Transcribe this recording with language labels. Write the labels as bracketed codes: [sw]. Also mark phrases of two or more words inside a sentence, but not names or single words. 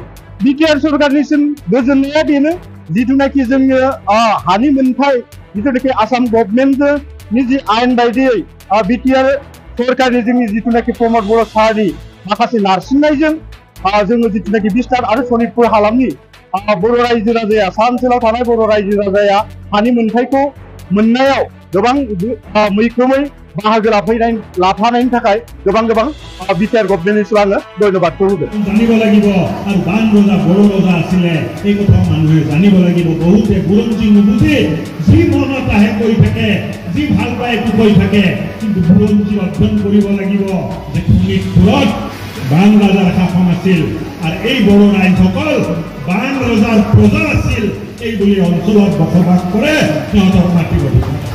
[brx] बिटिआर सरकारनिसिम गोजोननाया बेनो जिथुनाखि जोङो हानि मोनथाय जिथुनाखि आसाम गभर्नमेन्टनि जि आयेन बायदियै बिटिआर सरकारनि जोंनि जिथुनाखि प्रमद बर' सारनि माखासे नारसिननायजों जोङो जिथुनाखि बिसनाथ आरो सनितपुर हालामनि बर' रायजो राजाया सा ओनसोलाव थानाय बर' रायजो राजाया हानि मोनथायखौ मोननायाव गोबां मैखोमै बाहागो लाफानायनि थाखाय गोबां बिटिआर गभर्नमेन्टनिसिम आङो धन्यबादखौ होगोन। [as] জানিব লাগিব আৰু বান ৰজা বড়ো ৰজা আছিলে এই কথা মানুহে জানিব লাগিব। বহুতে বুৰঞ্জী নুবুজি যি মনত আহে কৈ থাকে, যি ভাল পায় একো কৈ থাকে, কিন্তু বুৰঞ্জী অধ্যয়ন কৰিব লাগিব যে শোণিতপুৰত বান ৰজাৰ শাসন আছিল আৰু এই বড়ো ৰাইজসকল বান ৰজাৰ প্ৰজা আছিল এই বুলি অঞ্চলত বসবাস কৰে, সিহঁতৰ মাটিৰ অধিকাৰ।